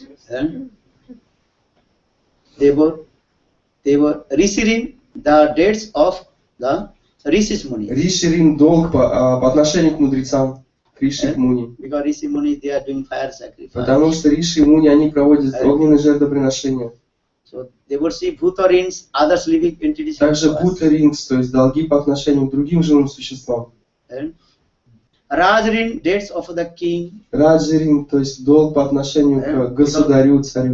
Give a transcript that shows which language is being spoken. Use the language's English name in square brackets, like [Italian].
[English] And they were receiving the debts of the Rishis Muni. [Russian] Риши долг по отношению к мудрецам. Риши и Муни. [English] Because Rishi Muni, they are doing fire sacrifice. [Russian] Потому что Риши и Муни, они проводят огненные жертвоприношения. [English] So they would see Bhutarins, others living entities. [Russian] Также Бутарингс, то есть долги по отношению к другим живым существам. [English] Rajrin, debts of the king. [Russian] Раджирин, то есть долг по отношению к государю, царю.